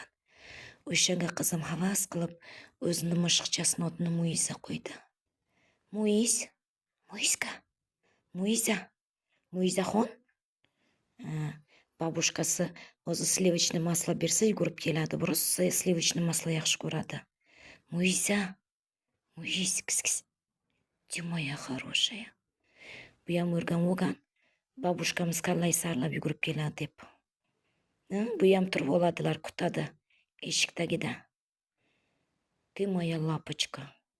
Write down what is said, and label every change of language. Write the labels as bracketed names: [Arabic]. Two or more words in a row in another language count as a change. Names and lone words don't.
[Uzbek] O'shanga qizim havas qilib o'zini mushiqchasini otini Muisa qo'ydi. Muisaxon. Babushkasi o'zi [Russian] сливочный масло [Uzbek] bersa yugurib keladi. Biroz [Russian] сливочный масло [Uzbek] yaxshi ko'radi. Muisa, kis. [Russian] Ты моя хорошая. [Uzbek] Bu ham o'rgan. Babushkamiz kallay sarlab yugurib keladi deb. Bu ham turib oladilar, kutadi eshik tagida. [Russian] Ты моя лапочка.